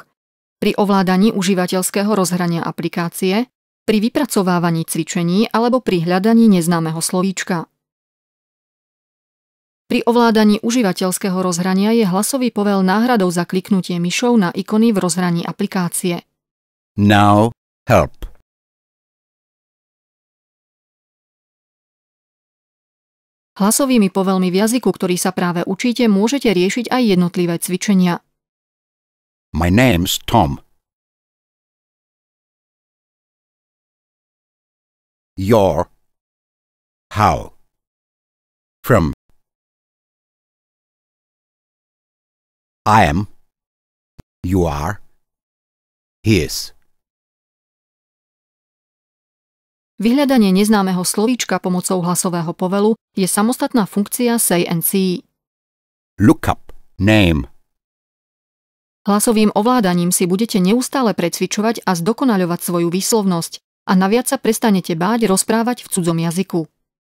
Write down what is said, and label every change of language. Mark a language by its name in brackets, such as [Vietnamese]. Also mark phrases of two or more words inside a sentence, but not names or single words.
[Slovak] Pri ovládaní užívateľského rozhrania aplikácie, pri vypracovávaní cvičení alebo pri hľadaní neznámeho slovíčka. Pri ovládaní užívateľského rozhrania je hlasový povel náhradou za kliknutie myšou na ikony v rozhraní aplikácie. [English] Now, help. [Slovak] Hlasovými povelmi v jazyku, ktorý sa práve učíte, môžete riešiť aj jednotlivé cvičenia. [English] My name's Tom. Your. How. From. I am. You are. His. [Slovak] Vyhľadanie neznámeho slovíčka pomocou hlasového povelu je samostatná funkcia Say and See. [English] Look up. Name. [Slovak] Hlasovým ovládaním si budete neustále precvičovať a zdokonaľovať svoju výslovnosť a naviac sa prestanete báť rozprávať v cudzom jazyku.